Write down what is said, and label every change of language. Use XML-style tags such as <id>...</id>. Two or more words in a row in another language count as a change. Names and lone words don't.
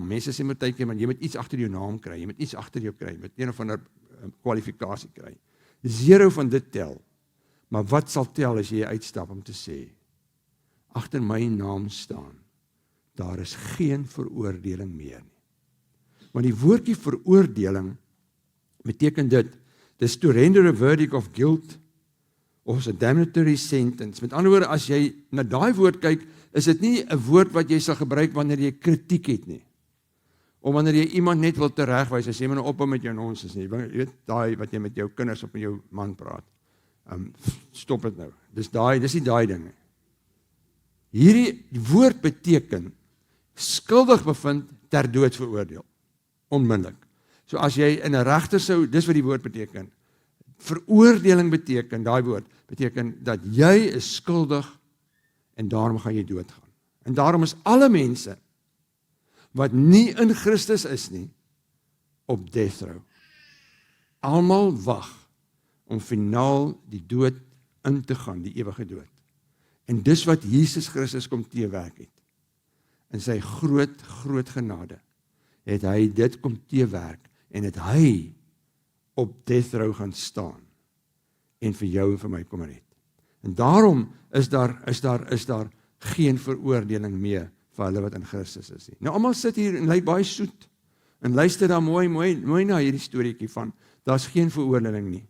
<af>Mense sê met tydjie, man, jy moet iets agter jou naam kry, jy moet iets agter jou kry, met een of ander kwalifikasie kry. 0 van dit tel. Maar wat sal tel as jy uitstap om te sê, agter my naam staan, daar is geen veroordeling meer nie. Want die woordjie veroordeling beteken dit, dis</af> <en>to render a verdict of guilt, of a damnatory sentence.</en> <af>Met ander woorde, as jy na daai woord kyk, is dit nie 'n woord wat jy sal gebruik wanneer jy kritiek het nie. Of wanneer jy iemand net wil teregwys, as jy maar ophou met jou nonsens nie. Jy weet, daai wat jy met jou kinders of met jou man praat. Stop dit nou. Dis nie daai ding nie. Hierdie woord beteken skuldig bevind, ter dood veroordeel. Onmiddellik. So as jy in 'n regter sou, dis wat die woord beteken. Veroordeling beteken, daai woord, beteken dat jy is skuldig en daarom gaan jy doodgaan. En daarom is alle mense wat nie in Christus is nie, op</af> <en>death row.</en> <af>Almal wag om finaal die dood in te gaan, die ewige dood. En dis wat Jesus Christus kom teewerk het. In sy groot genade het hy dit kom teewerk en het hy op</af> <en>death row</en> <af>gaan staan en vir jou en vir my kom red. En daarom is daar geen veroordeling meer vir hulle wat in Christus is nie. Nou almal sit hier en lyk baie soet en luister dan mooi na hierdie storieetjie van daar's geen veroordeling nie.</af>